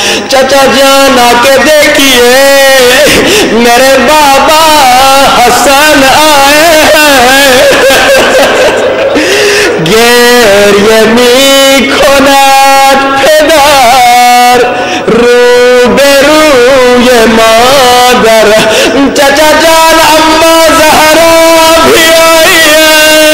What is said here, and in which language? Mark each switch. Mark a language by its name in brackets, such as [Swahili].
[Urdu] چچا جان آ کے دیکھیے میرے بابا حسن آئے ہیں. [Persian] گریه میکند پدر روبروی مادر. [Urdu] چچا جان اما زهرا بھی آئی ہے.